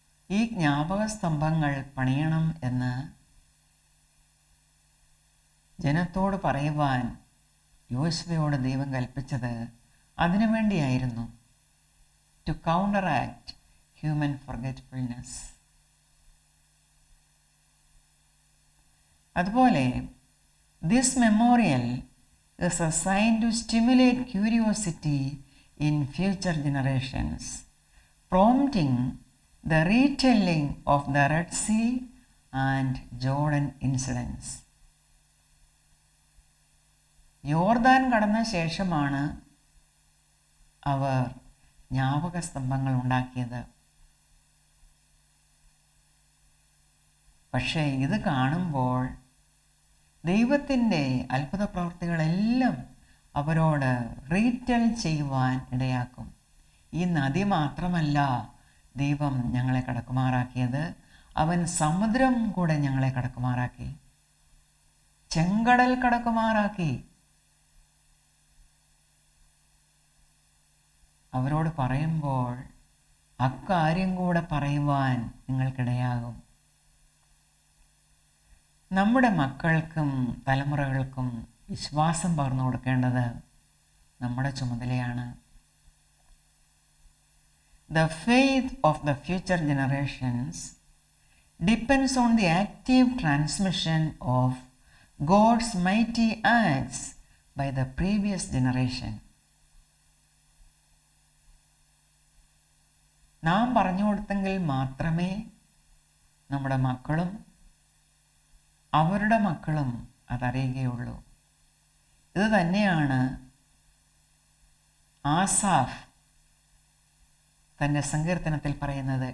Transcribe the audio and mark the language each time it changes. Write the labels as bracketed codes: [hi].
[ml] ഈ ജ്ഞാപക സ്തംഭങ്ങൾ പണിയണം എന്ന് ജനത്തോട് പറയുവാൻ യോശുവയോട് ദൈവം കൽപ്പിച്ചത് അതിനു വേണ്ടിയായിരുന്നു. [en] To counteract human forgetfulness. [ml] അതുപോലെ [en] This memorial is a sign to stimulate curiosity in future generations, prompting the retelling of the Red Sea and Jordan incidents. [ml] യോർദാൻ കടന്ന ശേഷമാണ് അവർ ജ്ഞാപക സ്തംഭങ്ങൾ ഉണ്ടാക്കിയത്. പക്ഷേ ഇത് കാണുമ്പോൾ ദൈവത്തിൻ്റെ അത്ഭുത പ്രവൃത്തികളെല്ലാം അവരോട് റീറ്റെൽ ചെയ്യുവാൻ ഇടയാക്കും. ഈ നദി മാത്രമല്ല ദൈവം ഞങ്ങളെ കടക്കുമാറാക്കിയത്, അവൻ സമുദ്രം കൂടെ ഞങ്ങളെ കടക്കുമാറാക്കി, ചെങ്കടൽ കടക്കുമാറാക്കി. അവരോട് പറയുമ്പോൾ അക്കാര്യം കൂടെ പറയുവാൻ നിങ്ങൾക്കിടയാകും. നമ്മുടെ മക്കൾക്കും തലമുറകൾക്കും വിശ്വാസം പകർന്നു കൊടുക്കേണ്ടത് നമ്മുടെ ചുമതലയാണ്. [en] The faith of the future generations depends on the active transmission of God's mighty acts by the previous generation. [ml] നാം പറഞ്ഞു കൊടുത്തെങ്കിൽ മാത്രമേ നമ്മുടെ മക്കളും അവരുടെ മക്കളും അതറിയുകയുള്ളൂ. ഇത് തന്നെയാണ് ആസാഫ് തൻ്റെ സങ്കീർത്തനത്തിൽ പറയുന്നത്.